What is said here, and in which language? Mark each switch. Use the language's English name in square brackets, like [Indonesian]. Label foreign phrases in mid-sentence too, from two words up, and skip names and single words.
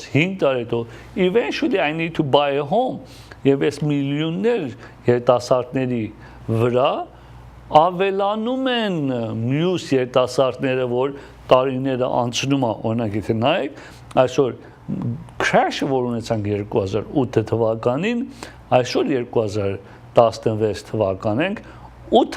[Armenian] 5 տարի հետո [English] eventually I need to buy a home [Armenian] եւ այս միլիոններ երիտասարդների վրա ավելանում են մյուս երիտասարդները որ տարիները անցնում է օրինակ եթե նայեք այսօր crash-ը որ ունեցանք 2008 թվականին այսօր 2016 թվական ենք 8